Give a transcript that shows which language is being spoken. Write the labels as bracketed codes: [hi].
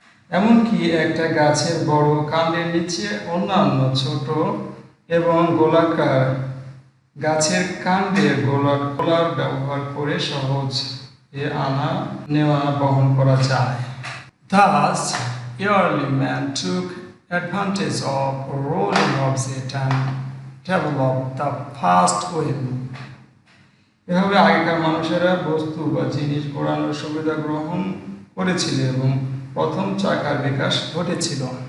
[bn] এমনকি একটা গাছের বড় কাণ্ডের নিচে অন্যান্য ছোট এবং গোলাকার গাছের কাণ্ডের গোলার ব্যবহার করে সহজ এ আনা নেওয়া বহন করা যায়। [en] Thus, early man took advantage of rolling object and developed the fast wheel. [bn] এভাবে আগেকার মানুষেরা বস্তু বা জিনিস ঘোরানোর সুবিধা গ্রহণ করেছিল এবং প্রথম চাকার বিকাশ ঘটেছিল।